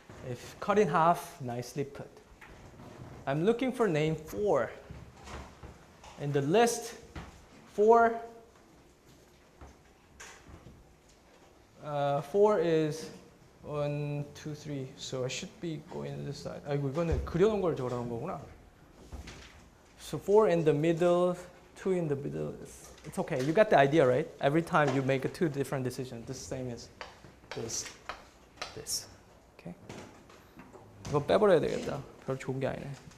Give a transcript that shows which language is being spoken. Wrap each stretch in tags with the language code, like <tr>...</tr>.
<en>If cut in half, nicely put. I'm looking for name 4. In the list 4 is 1, 2, 3. So I should be going to this side.</en> <ko>아이고 이거는 그려놓은 걸 적으라는 거구나.</ko> <en>So 4 in the middle, 2 in the middle. It's okay. You got the idea, right? Every time you make 2 different decisions, the same as this.</en> <ko>Okay? 이거 빼버려야 되겠다. 별로 좋은 게 아니네.</ko>